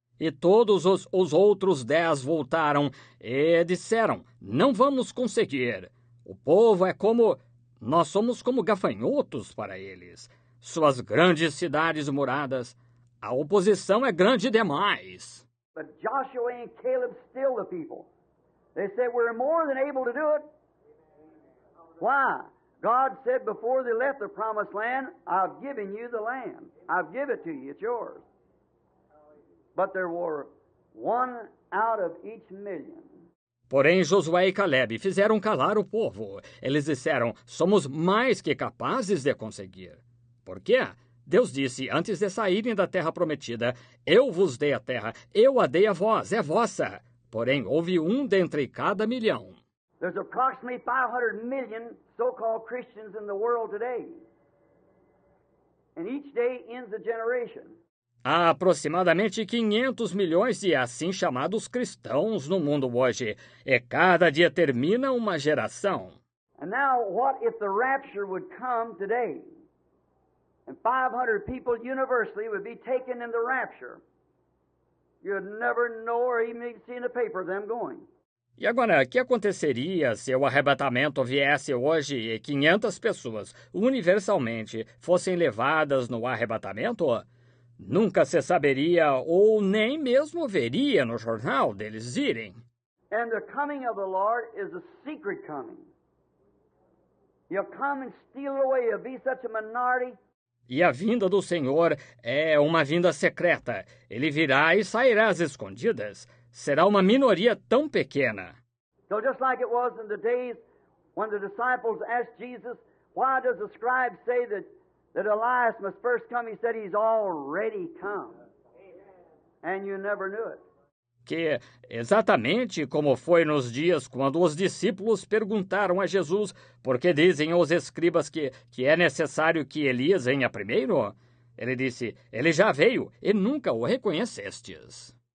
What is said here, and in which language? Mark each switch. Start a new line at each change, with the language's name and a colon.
Portuguese: E todos os outros 10 voltaram e disseram, não vamos conseguir. O povo é como... Nós somos como gafanhotos para eles. Suas grandes cidades muradas, a oposição é grande demais.
English: But Joshua and Caleb still the people. They said, "We're more than able to do it." Why? God said before they left the promised land, "I've given you the land. I've given it to you. It's yours." But there were 1 out of each million.
Portuguese: Porém, Josué e Caleb fizeram calar o povo. Eles disseram, somos mais que capazes de conseguir. Por quê? Deus disse, antes de saírem da terra prometida, eu vos dei a terra, eu a dei a vós, é vossa. Porém, houve 1 dentre cada milhão.
English: There's approximately 500 million so-called Christians in the world today. And each day ends a generation.
Portuguese: Há aproximadamente 500 milhões de assim chamados cristãos no mundo hoje, e cada dia termina uma geração.
English: And now, what if the rapture would come today? And 500 people universally would be taken in the rapture. You'd never know or even see in the paper them going.
Portuguese: E agora, o que aconteceria se o arrebatamento viesse hoje e 500 pessoas, universalmente, fossem levadas no arrebatamento? Nunca se saberia ou nem mesmo veria no jornal deles irem.
English: And the coming of the Lord is a secret coming. He'll come and steal it away. He'll be such a minority.
Portuguese: E a vinda do Senhor é uma vinda secreta. Ele virá e sairá às escondidas. Será uma minoria tão pequena.
English: So just like it was in the days when the disciples asked Jesus, "Why does the scribe say that Elias must first come?" He said, "He's already come." And you never knew it.
Portuguese: Que, exatamente como foi nos dias quando os discípulos perguntaram a Jesus por que dizem os escribas que é necessário que Elias venha primeiro, ele disse, ele já veio e nunca o reconhecestes.